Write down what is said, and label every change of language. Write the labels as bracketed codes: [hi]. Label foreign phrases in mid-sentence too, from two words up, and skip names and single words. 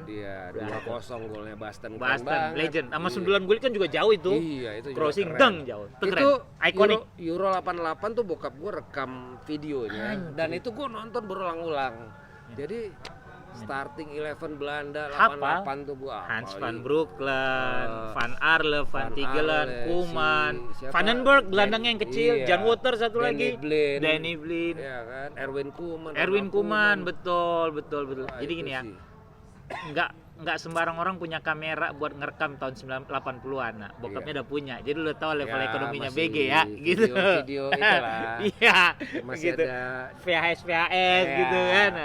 [id] dia 2-0 golnya Basten. Keren Boston banget. legend sama Iya. sundulan Gullit kan juga jauh itu. Iya, itu juga Crossing keren. deng jauh. Itu keren. Itu Ikonik. Euro 88 tuh bokap gue rekam videonya. Anjir. Dan itu gue nonton berulang-ulang. Jadi starting 11 Belanda Hafal. 88 tuh gue Hans van Breukelen, Van Arle, Van Van Tigelen, Arle, Koeman, si siapa? Vandenberg gelandangnya yang kecil, Iya. Jan Woter satu lagi, Danny Blind. Blind, Ya kan, Erwin Koeman. Erwin Ronald Koeman, betul. Wah, Jadi itu gini ya, sih. nggak sembarang orang punya kamera buat ngerekam tahun 80-an. Nah, bokapnya udah punya. Jadi lu tahu level Ya, ekonominya masih BG ya, gitu. video itulah. Iya, Masih gitu. ada VHS Ya. gitu kan. Nah,